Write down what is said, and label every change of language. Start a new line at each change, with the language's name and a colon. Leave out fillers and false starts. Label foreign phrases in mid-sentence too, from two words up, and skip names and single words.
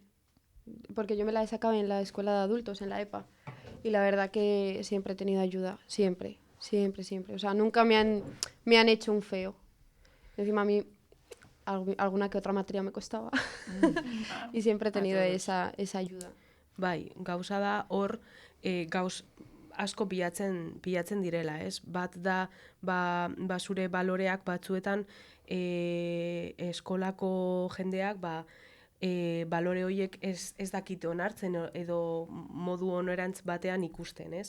Spanish: Porque yo me la he sacado en la escuela de adultos, en la EPA. Y la verdad que siempre he tenido ayuda, siempre. O sea, nunca me han hecho un feo. Encima a mí alguna que otra materia me costaba. Y siempre he tenido esa ayuda.
Basque: Bai, gauza da hor gauz asko pilatzen direla, ez? Bat da zure baloreak batzuetan eskolako jendeak balore horiek ez dakite onartzen edo modu onorantz batean ikusten, ez?